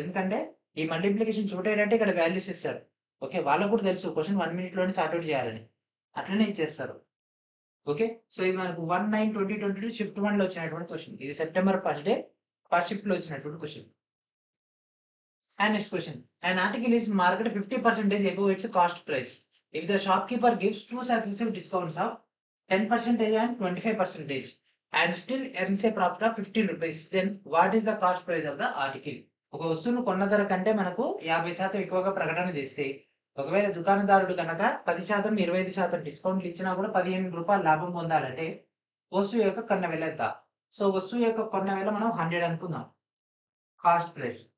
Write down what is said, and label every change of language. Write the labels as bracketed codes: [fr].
[te] ఎందుకంటే ఈ మల్టిప్లికేషన్ చూడేటంటే ఇక్కడ వాల్యూస్ ఇస్తారు. ఓకే. వాళ్ళకి కూడా తెలుసు క్వెషన్ 1 minute లోనే సార్ట్ ఔట్ చేయాలని. అట్లనే ఇచ్చేస్తారు. ఓకే. సో ఇది మనకు 1/9/2022 షిఫ్ట్ 1లో వచ్చినటువంటి క్వెషన్. ఇది September 1st day first shift లో వచ్చినటువంటి question. [en] And next question. An article is marketed 50% above its cost price. If the shopkeeper gives two successive discounts of 10% and 25% and still earns a profit of 15 rupees, then what is the cost price of the article? [te] ఒక వస్తువును కొన్న ధర కంటే మనకు 50% ఎక్కువగా ప్రకటన చేస్తే ఒకవేళ దుకాణదారుడు కనుక 10%, 25% డిస్కౌంట్లు ఇచ్చినా కూడా 15 రూపాయలు లాభం పొందాలంటే వస్తువు యొక్క కొన్న వెల ఎంత? సో వస్తువు యొక్క కొన్న వెల మనం 100 అనుకుందాం. Cost price.